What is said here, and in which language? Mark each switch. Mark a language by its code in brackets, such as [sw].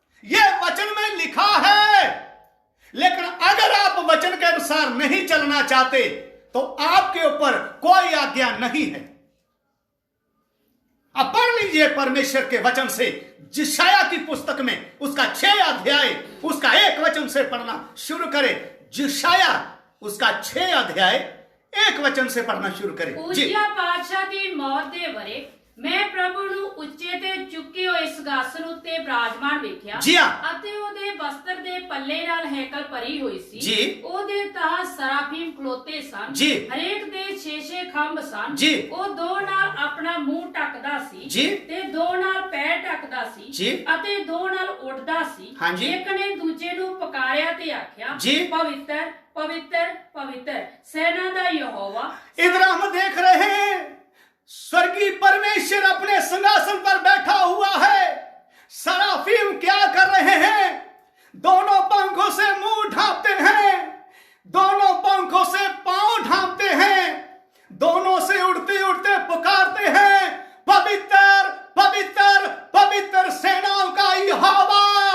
[hi] यह वचन में लिखा है, लेकिन अगर आप वचन के अनुसार नहीं चलना चाहते तो आपके ऊपर कोई आज्ञा नहीं है। अब पढ़ लीजिए परमेश्वर के वचन से, जिशाया की पुस्तक में उसका 6 अध्याय, उसका 1 वचन से पढ़ना शुरू करें। जिशाया उसका 6 अध्याय 1 वचन से पढ़ना शुरू करें। [pa] उजिया पातशाह दी मौत दे वरे मैं प्रभु ਨੂੰ ਉੱਚੇ ਤੇ ਚੁੱਕੇ ਹੋਏ ਸਿੰਘਾਸਨ ਉੱਤੇ ਬਿਰਾਜਮਾਨ ਵੇਖਿਆ ਅਤੇ ਉਹਦੇ ਵਸਤਰ ਦੇ ਪੱਲੇ ਨਾਲ ਹੈਕਲ ਭਰੀ ਹੋਈ ਸੀ। ਉਹਦੇ ਤਾਂ ਸਰਾਫੀਮ ਖਲੋਤੇ ਸਨ, ਹਰੇਕ ਦੇ 6-6 ਖੰਭ ਸਨ। ਉਹ ਦੋ ਨਾਲ ਆਪਣਾ ਮੂੰਹ ਢੱਕਦਾ ਸੀ ਤੇ ਦੋ ਨਾਲ ਪੈਰ ਢੱਕਦਾ ਸੀ ਅਤੇ ਦੋ ਨਾਲ ਉੱਡਦਾ ਸੀ। ਇੱਕ ਨੇ ਦੂਜੇ ਨੂੰ ਪੁਕਾਰਿਆ ਤੇ ਆਖਿਆ, ਪਵਿੱਤਰ पवित्र पवित्र सेना दा यहोवा। [hi] इधर हम देख रहे हैं स्वर्गीय परमेश्वर अपने सिंहासन पर बैठा हुआ है। सराफीम क्या कर रहे हैं? दोनों पंखों से मुंह ढांपते हैं, दोनों पंखों से पांव ढांपते हैं, दोनों से उड़ते उड़ते पुकारते हैं, पवित्र पवित्र पवित्र सेनाओं का यहोवा।